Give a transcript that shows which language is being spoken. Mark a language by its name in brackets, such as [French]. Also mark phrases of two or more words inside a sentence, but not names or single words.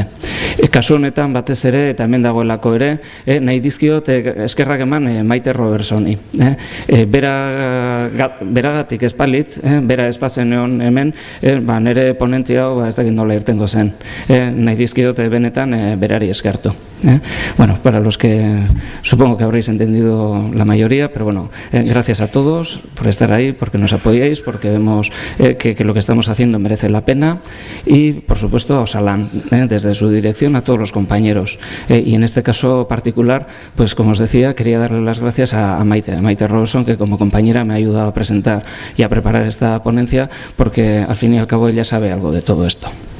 [Basque] Kasu honetan batez ere, eta hemen dagoelako ere, nahi dizkiot eskerrak eman Maite Robertsoni. Beragatik espalitz, bera espazen egon hemen, nire ponentzia hau ez dakit nola irtengo zen. Nahi dizkiot benetan berari eskertu. [Spanish] Bueno, para los que supongo que habréis entendido la mayoría, pero bueno, gracias a todos por estar ahí, porque nos apoyáis, porque vemos que lo que estamos haciendo merece la pena, y por supuesto a Osalan, desde su dirección, a todos los compañeros, y en este caso particular, pues como os decía, quería darle las gracias a Maite Robertson, que como compañera me ha ayudado a presentar y a preparar esta ponencia, porque al fin y al cabo ella sabe algo de todo esto.